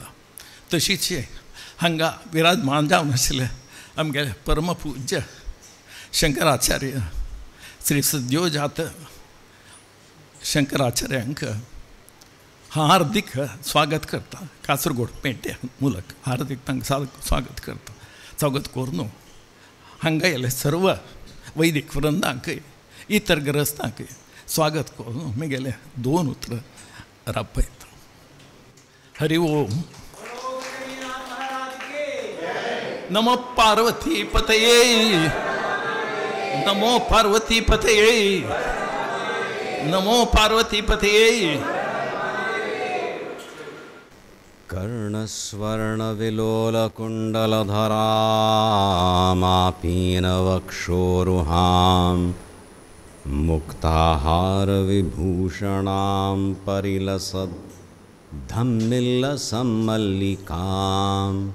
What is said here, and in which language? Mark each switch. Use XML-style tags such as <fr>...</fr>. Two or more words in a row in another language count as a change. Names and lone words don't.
<kok>तशीच हांगा विराजमान जावन आशिल्ले आमगेले परमपूज्य शंकराचार्य श्री सद्योजात शंकराचार्यांक हार्दिक स्वागत करता. कासरगोड पेटे मुलक हार्दिक तांकां स्वागत करता. स्वागत करून हांगा येयले सर्व वैदिक वृंदांक इतर ग्रस्तांक स्वागत करून म्हगेले दोन उतरां राबयता. हरि ओम.</kok> <sa>नमो पार्वती पतये नमो पार्वती पतये नमो पार्वती पतये. कर्णस्वर्णविलोलकुण्डलधरामापीनवक्षोरुहां मुक्ताहारविभूषणां परिलसद्धम्मिल्लसम्मल्लिकां</sa>